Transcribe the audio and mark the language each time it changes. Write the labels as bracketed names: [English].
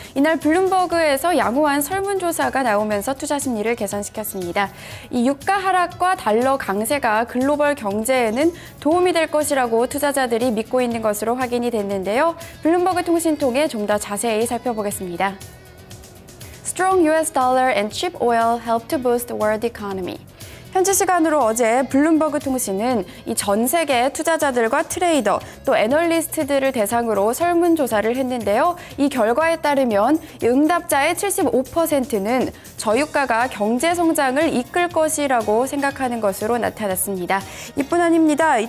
[Korean] 이날 블룸버그에서 양호한 설문조사가 나오면서 투자 심리를 개선시켰습니다. 이 유가 하락과 달러 강세가 글로벌 경제에는 도움이 될 것이라고 투자자들이 믿고 있는 것으로 확인이 됐는데요. 블룸버그 통신 통해 좀 더 자세히 살펴보겠습니다. [English] Strong US dollar and cheap oil help to boost the world economy. [Korean] 현지 시간으로 어제 블룸버그 통신은 이 전 세계 투자자들과 트레이더 또 애널리스트들을 대상으로 설문조사를 했는데요. 이 결과에 따르면 응답자의 75%는 저유가가 경제 성장을 이끌 것이라고 생각하는 것으로 나타났습니다. 이뿐 아닙니다.